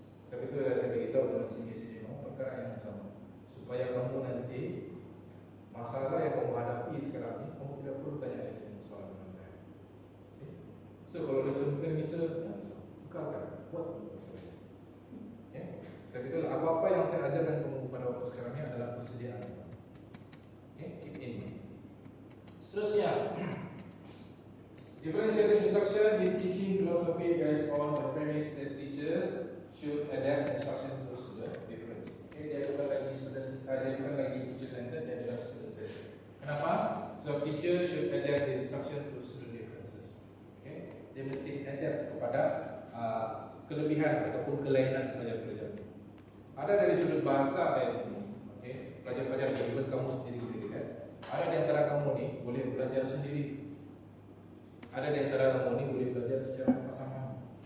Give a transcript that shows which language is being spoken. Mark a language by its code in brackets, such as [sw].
[ms] Sebetulnya saya beritahu dengan sini perkara yang sama, supaya kamu nanti masalah yang kamu hadapi sekarang ini kamu tidak perlu tanya lagi masalah dengan saya. So kalau lesson plan bisa, bukakan, buat dulu masalah. Sebetulnya apa-apa yang saya ajarkan kamu pada waktu sekarang ini adalah persediaan. [en] Keep in. Seterusnya, differentiated instruction is teaching philosophy based on the premise that teachers should adapt instruction to student difference. [ms] Dia bukan lagi teacher centered, dia adalah student centered. Kenapa? [en] So teacher should adapt the instruction to student differences. [ms] Dia mesti adapt kepada kelebihan ataupun kelainan pelajar-pelajar. Ada dari sudut bahasa dari sini. Pelajar-pelajar yang kamu sendiri kan. Ada di antara kamu ni boleh belajar sendiri. Ada di antara kamu ni boleh belajar secara pasangan.